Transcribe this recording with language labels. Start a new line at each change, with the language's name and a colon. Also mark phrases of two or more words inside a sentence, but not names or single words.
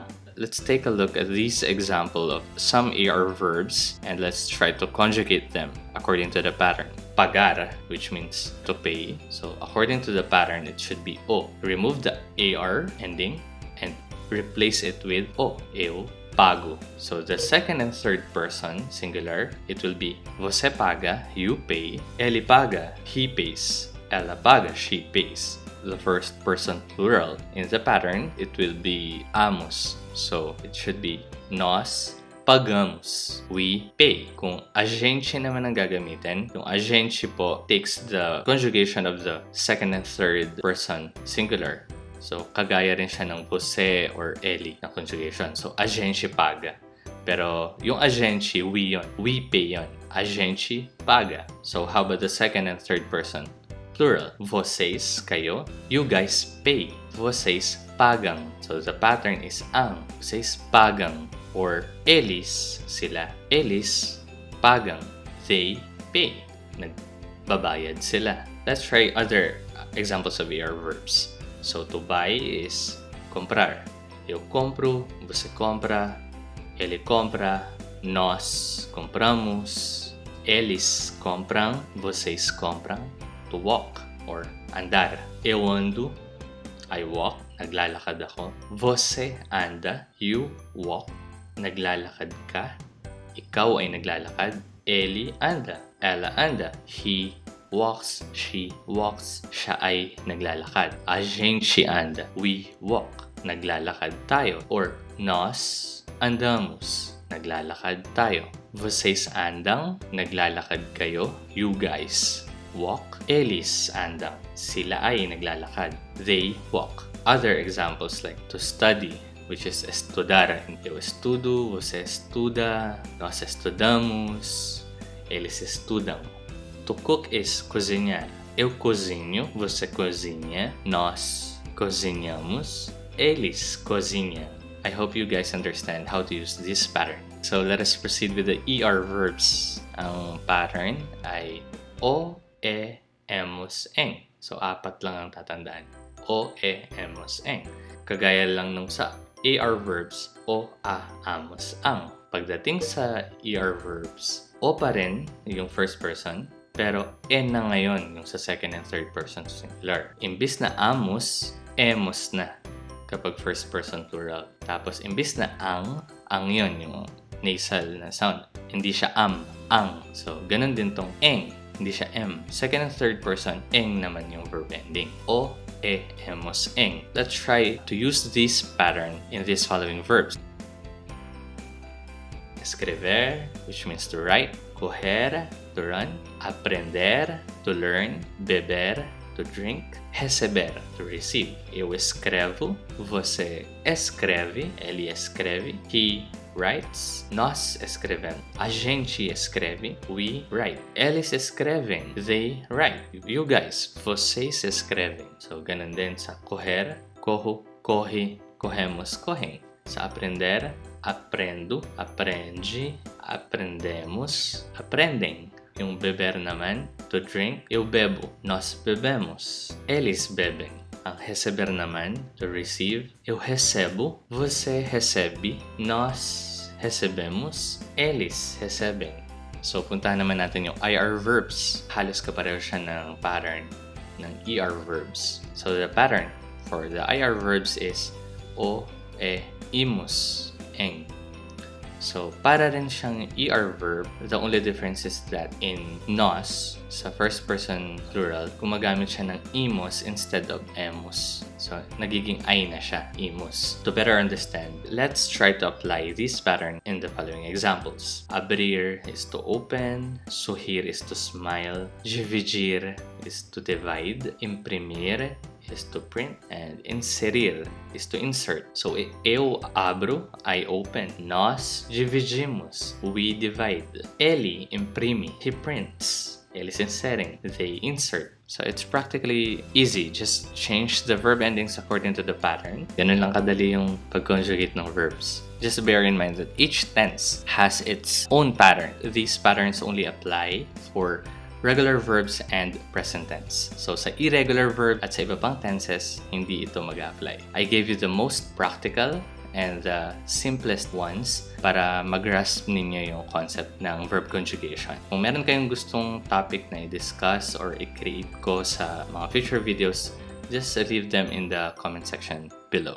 English: Let's take a look at these example of some AR verbs and let's try to conjugate them according to the pattern. Pagar, which means to pay. So according to the pattern, it should be o. Remove the AR ending and replace it with o.
Portuguese: Eu pago.
English: So the second and third person singular, it will be
Portuguese: você paga,
English: you pay.
Portuguese: Ele paga,
English: he pays.
Portuguese: Ela paga,
English: she pays. The first person plural in the pattern, it will be amos. So it should be
Portuguese: nós pagamos,
English: we pay.
Filipino: Kung
Portuguese: a gente
Filipino: naman ang gagamitin, yung
Portuguese: a gente
Filipino: po
English: takes the conjugation of the second and third person singular.
Filipino: So kagaya rin siya ng você or ele na conjugation.
Portuguese: So a gente paga.
Filipino: Pero yung
Portuguese: a gente,
English: we yon. We pay yon.
Portuguese: A gente paga.
English: So how about the second and third person? Plural. Vocês,
Filipino: kayo.
English: You guys pay.
Portuguese: Vocês pagam.
English: So the pattern is ang.
Portuguese: Vocês pagam. Or eles, sila. Eles pagam.
English: They pay.
Filipino: Nagbabayad sila.
English: Let's try other examples of AR verbs. So to buy is comprar.
Portuguese: Eu compro, você compra, ele compra, nós compramos, eles compram, vocês compram.
English: To walk or andar.
Portuguese: Eu ando,
English: I walk,
Filipino: naglalakad ako.
Portuguese: Você anda,
English: you walk,
Filipino: naglalakad ka. Ikaw ay naglalakad.
Portuguese: Ele anda, ela anda.
English: He walks, she walks,
Filipino: siya ay naglalakad.
Portuguese: A gente anda,
English: we walk,
Filipino: naglalakad tayo.
Portuguese: Or nós andamos,
Filipino: naglalakad tayo.
Portuguese: Vocês andam,
Filipino: naglalakad kayo.
English: You guys walk.
Portuguese: Eles andam,
Filipino: sila ay naglalakad.
English: They walk. Other examples like to study, which is estudar.
Portuguese: Eu estudo, você estuda, nós estudamos, eles estudam.
English: To cook is cozinhar.
Portuguese: Eu cozinho, você cozinha, nós cozinhamos, eles cozinham.
English: I hope you guys understand how to use this pattern. So let us proceed with the ER verbs.
Filipino: Ang pattern ay o, e, emos, eng. So, 4 lang ang tatandaan. O, e, emos, eng. Kagaya lang nung sa AR verbs, o, a, amos, ang. Pagdating sa ER verbs, o pa rin yung
English: first person,
Filipino: pero e na ngayon yung sa
English: second and third person singular.
Filipino: Imbis na amos, emos na kapag
English: first person plural.
Filipino: Tapos, imbis na ang yun yung nasal na sound. Hindi siya ang. So, ganun din tong eng. Hindi siya M.
English: Second and third person,
Filipino: eng naman yung
English: verb ending.
Filipino: O, e, emos, eng.
English: Let's try to use this pattern in these following verbs. Escrever, which means to write. Correr, to run. Aprender, to learn. Beber, to drink. Receber, to receive.
Portuguese: Eu escrevo, você escreve, ele escreve,
English: he writes,
Portuguese: nós escrevemos, a gente escreve,
English: we write.
Portuguese: Eles escrevem,
English: they write. You guys,
Portuguese: vocês escrevem. So, ganun din sa correr, corro, corre, corremos, correm. Sa aprender, aprendo, aprende, aprendemos, aprendem.
Filipino: Yung beber naman,
English: to drink,
Portuguese: eu bebo, nós bebemos, eles bebem.
Filipino: Ang receber naman,
English: to receive,
Portuguese: eu recebo, você recebe, nós recebemos, eles recebem.
Filipino: So, puntahan naman natin yung IR verbs. Halos kapareho siya ng pattern ng ER verbs.
English: So, the pattern for the IR verbs is o, e, imus, eng. So,
Filipino: para rin siyang
English: ER verb, the only difference is that in nos, sa first person plural,
Filipino: gumagamit siya ng imus
English: instead of
Filipino: emus. So, nagiging ay na siya, imus.
English: To better understand, let's try to apply this pattern in the following examples. Abrir is to open, sorrir is to smile, dividir is to divide, imprimir is to print, and inserir is to insert. So,
Portuguese: eu abro,
English: I open.
Portuguese: Nós dividimos,
English: we divide.
Portuguese: Ele imprime,
English: he prints. A listen setting, they insert. So it's practically easy. Just change the verb endings according to the pattern.
Filipino: Ganun lang kadali yung pag-conjugate ng verbs.
English: Just bear in mind that each tense has its own pattern. These patterns only apply for regular verbs and present tense.
Filipino: So sa
English: irregular verb
Filipino: at sa iba pang tenses, hindi ito mag-apply.
English: I gave you the most practical and the simplest ones
Filipino: para mag-grasp ninyo yung
English: concept ng verb conjugation.
Filipino: Kung meron kayong gustong topic na i-discuss or i-create ko sa mga
English: future videos, just leave them in the comment section below.